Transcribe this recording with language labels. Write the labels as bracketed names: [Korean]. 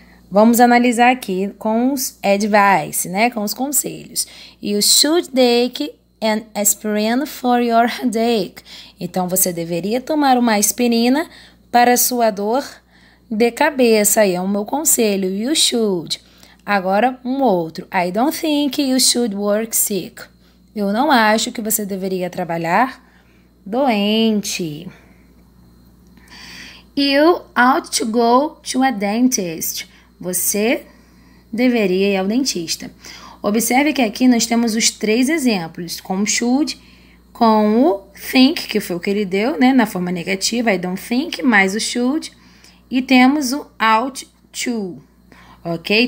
[Portuguese] Vamos analisar aqui com os advice, né? Com os conselhos. [English] You should take an aspirin for your headache. [Portuguese] Então, você deveria tomar uma aspirina para sua dor de cabeça. Aí é o meu conselho. [English] You should. [Portuguese] Agora, um outro. [English] I don't think you should work sick. [Portuguese] Eu não acho que você deveria trabalhar doente. [English] You ought to go to a dentist. [Portuguese] Você deveria ir ao dentista. Observe que aqui nós temos os 3 exemplos, com o should, com o think, que foi o que ele deu, né, na forma negativa, I don't think, mais o should, e temos o ought to, ok?